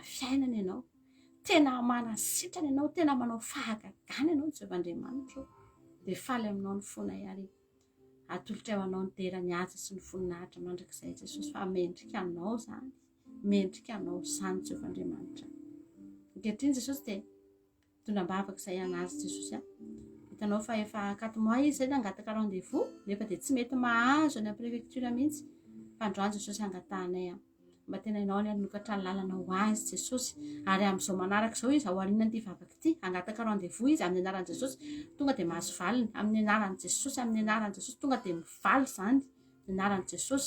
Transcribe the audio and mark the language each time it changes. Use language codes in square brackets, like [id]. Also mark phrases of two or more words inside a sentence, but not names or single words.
[mg] fiainana ianao tena manasitrana ianao tena manao fahagagana ianao Jehovahandriamanitra dia faly aminao ny fonay ary atolotra eo anao ny dera ny asa sy ny voninahitra mandrakizay Jesosy fa mendrika anao zany Jehovahandriamanitra ankehitriny Jesosy dia tondram-bavaka izay anazy Jesosy hitanao fa efa 4 mois izy zay nangataka rendez-vous nefa dia tsy mety mahazo any amin'ny préfecture mihitsy fa androany Jesosy angatahanay mba tena ianao ny anokatra ny lalana ho azy Jesosy ary amin'izao manaraka izao izy ao aorianan'ity vavaka ity angataka rendez-vous izy amin'ny anaran'i Jesosy tonga dia mahazo valiny amin'ny anaran'i Jesosy amin'ny anaran'i Jesosy tonga dia mivaly izany ny anaran'i Jesosy